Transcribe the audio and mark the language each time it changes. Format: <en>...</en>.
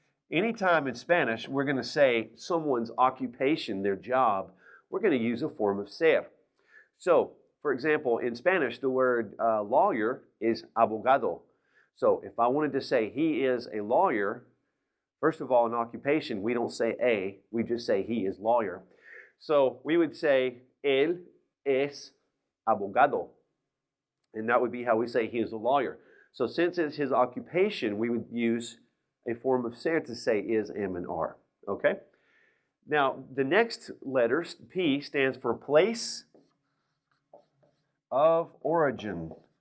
<en>Anytime in Spanish we're going to say someone's occupation, their job, we're going to use a form of ser. So, for example, in Spanish, the word lawyer is abogado. So if I wanted to say he is a lawyer, first of all, in occupation, we don't say a, we just say he is lawyer. So we would say</en> <es>él es abogado.</es> <en>And that would be how we say he is a lawyer. So since it's his occupation, we would use a form of ser to say is, am, and are. Okay? Now, the next letter, P, stands for place of origin.</en>